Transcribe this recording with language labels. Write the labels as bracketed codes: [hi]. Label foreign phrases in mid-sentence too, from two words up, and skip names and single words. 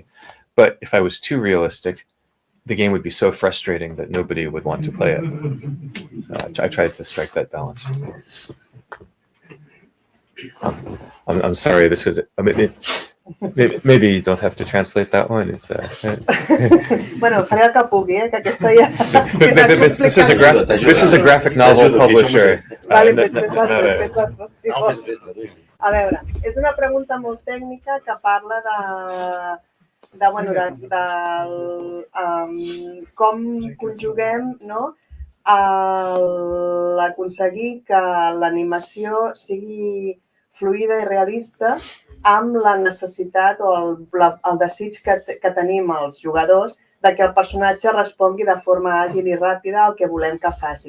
[en] But if I was too realistic, the game would be so frustrating that nobody would want to play it. So I tried to strike that balance. I'm sorry, this was maybe you don't have to translate that one. It's [ca] Bueno, faré el que pugui, que aquesta ja... [en] this is a graphic novel publisher. [ca] Vale, pues a veure, és una pregunta molt tècnica que parla de com conjuguem, no, l'aconseguir que l'animació sigui fluida i realista amb la necessitat o el desig que tenim els jugadors de que el personatge respongui de forma àgil i ràpida al que volem que faci.